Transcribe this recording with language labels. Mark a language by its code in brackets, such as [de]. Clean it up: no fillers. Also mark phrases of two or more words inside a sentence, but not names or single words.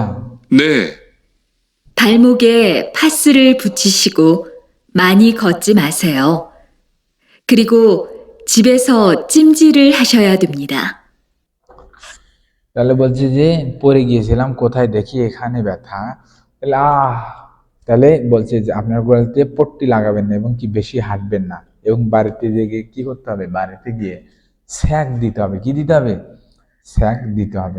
[ko] 네, 발목에 파스를 붙이시고 많이 걷지 마세요. 그리고 집에서 찜질을 하셔야 됩니다. [bn] তাহলে বলছে যে পড়ে গিয়েছিলাম, কোথায় দেখি? এখানে ব্যথা। তাহলে তাহলে বলছে যে আপনার গোড়ালিতে পট্টি লাগাবেন না এবং কি বেশি হাঁটবেন না এবং বাড়িতে গিয়ে কি করতে হবে? বাড়িতে গিয়ে স্যাক দিতে হবে। কি দিতে হবে? স্যাক দিতে হবে।